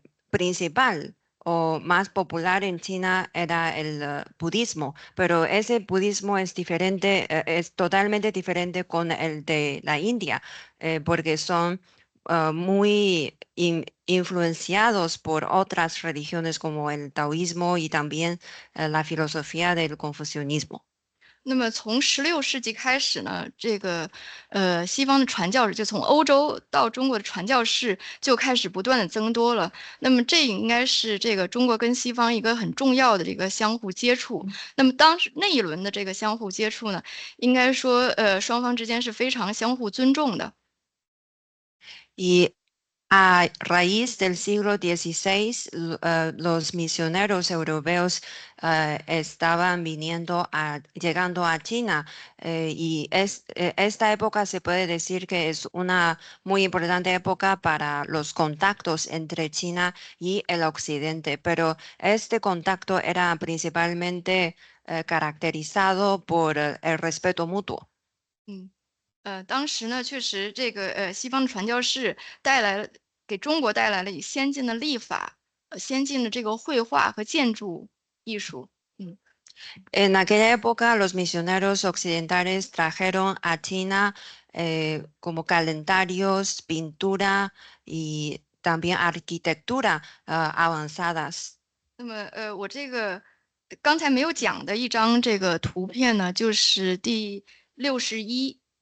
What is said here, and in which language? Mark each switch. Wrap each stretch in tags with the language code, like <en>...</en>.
<es>principal o más popular en China era el budismo, pero ese budismo es diferente, es totalmente diferente con el de la India, porque son muy influenciados por otras religiones como el taoísmo y también la filosofía del confucianismo.</es> <zh>那么从16世纪开始呢，这个西方的传教士就从欧洲到中国的传教士就开始不断的增多了。那么这应该是这个中国跟西方一个很重要的这个相互接触。那么当时那一轮的这个相互接触呢，应该说双方之间是非常相互尊重的。</zh> <es>Y a raíz del siglo XVI, los misioneros europeos estaban llegando a China y esta época se puede decir que es una muy importante época para los contactos entre China y el occidente, pero este contacto era principalmente caracterizado por el respeto mutuo.</es> <zh>当时呢，确实这个西方的传教士给中国带来了以先进的历法、先进的这个绘画和建筑艺术。</zh> <es>En aquella época, los misioneros occidentales trajeron a China como calendarios, pintura y también arquitectura avanzadas.</es> <zh>那么我这个刚才没有讲的一张这个图片呢，就是第61。</zh>